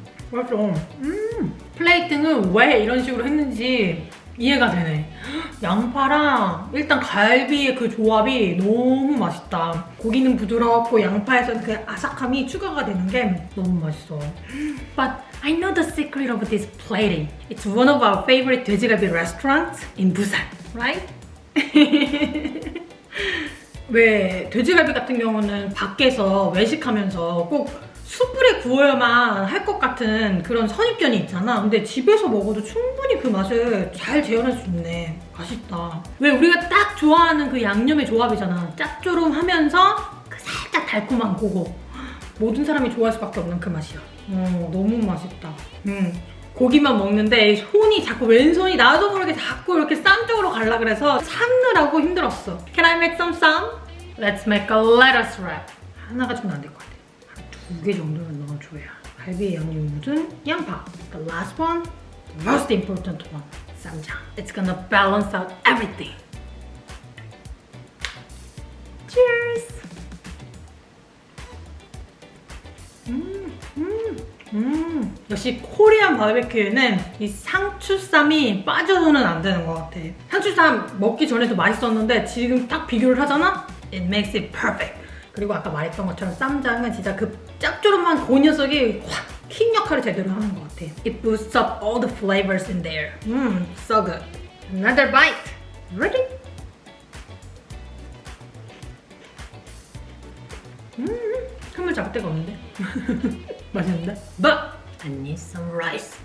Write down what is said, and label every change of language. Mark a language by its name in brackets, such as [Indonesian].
[Korean] 맛있어. 플레이팅을 왜 이런 식으로 했는지 이해가 되네. 양파랑 일단 갈비의 그 조합이 너무 맛있다. 고기는 부드럽고 양파에서 그 아삭함이 추가가 되는 게 너무 맛있어. [English] But I know the secret of this plating. It's one of our favorite 돼지갈비 restaurants in Busan, right? [Korean] 왜 돼지갈비 같은 경우는 밖에서 외식하면서 꼭 숯불에 구워야만 할 것 같은 그런 선입견이 있잖아. 근데 집에서 먹어도 충분히 그 맛을 잘 재현할 수 있네. 맛있다. 왜 우리가 딱 좋아하는 그 양념의 조합이잖아. 짭조름하면서 그 살짝 달콤한 그거. 모든 사람이 좋아할 수밖에 없는 그 맛이야. 너무 맛있다. 고기만 먹는데 손이 자꾸 왼손이 나도 모르게 자꾸 이렇게 쌈 쪽으로 가려 그래서 삶느라고 힘들었어. [English] Can I make some 쌈? Let's make a lettuce wrap. [Korean] 하나 가지고는 안 될 것 같아. 한 2개 정도는 넣어줘야. 갈비에 양념이 묻은 양파. [English] The last one, the most important one, 쌈장. It's gonna balance out everything. Cheers! [Korean] 역시 코리안 바베큐에는 이 상추쌈이 빠져서는 안 되는 것 같아. 상추쌈 먹기 전에도 맛있었는데 지금 딱 비교를 하잖아? [English] It makes it perfect. [Korean] 그리고 아까 말했던 것처럼 쌈장은 진짜 그 짭조름한 그 녀석이 확 킥 역할을 제대로 하는 것 같아. [English] It boosts up all the flavors in there. So good. Another bite. Ready? [Korean] 틈을 잡을 데가 없는데? 맛있는데? [English] But I need some rice.